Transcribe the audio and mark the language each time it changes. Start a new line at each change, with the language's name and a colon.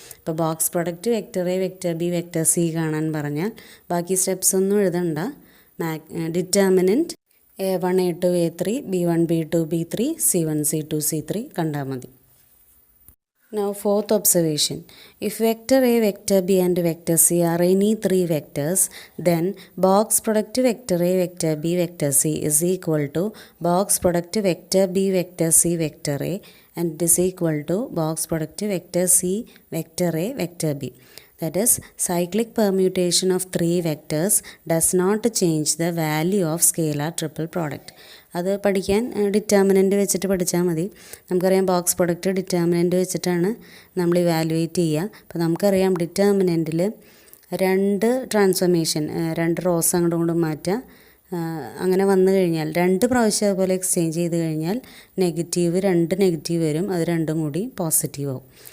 Malayalam: ഇപ്പോൾ box product vector A vector B vector C കാണാൻ പറഞ്ഞാൽ ബാക്കി സ്റ്റെപ്സ് ഒന്നും എഴുതണ്ട. Determinant A1 A2 A3 B1 B2 B3 C1 C2 C3 കണ്ടാൽ മതി.
English: Now fourth observation, if vector A, vector B and vector C are any three vectors, then box product vector A, vector B, vector C is equal to box product vector B, vector C, vector A and it is equal to box product vector C, vector A, vector B. That is, cyclic permutation of three vectors does not change the value of scalar triple product.
Malayalam: അത് പഠിക്കാൻ determinant വെച്ചിട്ട് പഠിച്ചാൽ മതി. നമുക്കറിയാം box product determinant വെച്ചിട്ടാണ് നമ്മൾ evaluate ചെയ്യുക. അപ്പോൾ നമുക്കറിയാം ഡിറ്റർമിനൻറ്റിൽ രണ്ട് ട്രാൻസ്ഫോർമേഷൻ, രണ്ട് റോസ് അങ്ങോട്ടും ഇങ്ങോട്ടും മാറ്റുക. അങ്ങനെ വന്നു കഴിഞ്ഞാൽ രണ്ട് പ്രാവശ്യം അതുപോലെ എക്സ്ചേഞ്ച് ചെയ്ത് കഴിഞ്ഞാൽ രണ്ട് നെഗറ്റീവ് വരും, അത് രണ്ടും കൂടി പോസിറ്റീവ് ആവും.